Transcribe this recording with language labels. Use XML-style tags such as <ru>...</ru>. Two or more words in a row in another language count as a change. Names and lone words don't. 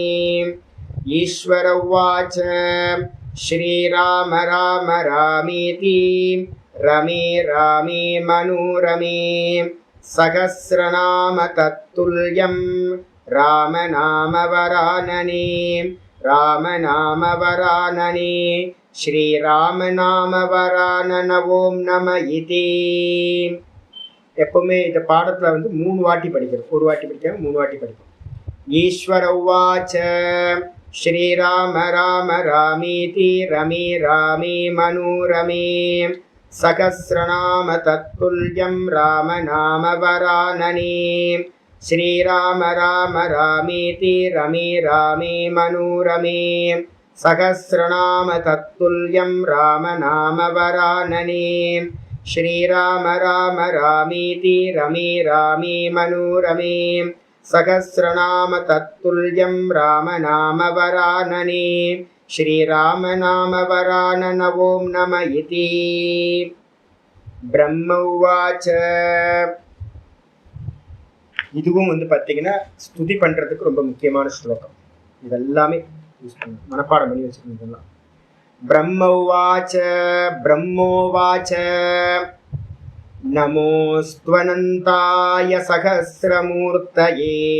<sa>ईश्वर उवाच श्रीराम राम रामेति रमे मनोरमे सहस्रनाम तत्तुल्यं राम नाम वरानने। श्रीराम नाम वरानन ओम नम इति।</sa> <ta>எப்பவுமே இந்த பாடத்துல 3 வாட்டி படிக்கிறோம், ஒரு வாட்டி படிக்காம 3 வாட்டி படிப்போம்.</ta> <sa>ईश्वर उवाच श्रीराम राम रामेति रमे मनोरमे सहस्रनाम तत्तुल्यं राम नाम वरानने। श्रीराम राम रामेति रमे मनोरमे सहस्रनाम तत्तुल्यं राम नाम वरानने। श्रीराम राम रामेति रमे मनोरमे सहस्रनाम तत्तुल्यं राम नाम वरानने। श्रीराम नाम वरानन ओम नम इति। ब्रह्म उवाच</sa> <ta>இதுவும் பார்த்தீங்கன்னா ஸ்துதி பண்றதுக்கு ரொம்ப முக்கியமான ஸ்லோகம். இதெல்லாமே மனப்பாடம் பண்ணி வச்சுக்கணும்.</ta> <sa>இதெல்லாம் ब्रह्मोवाच नमोस्त्वनन्ताय सहस्रमूर्तये</sa>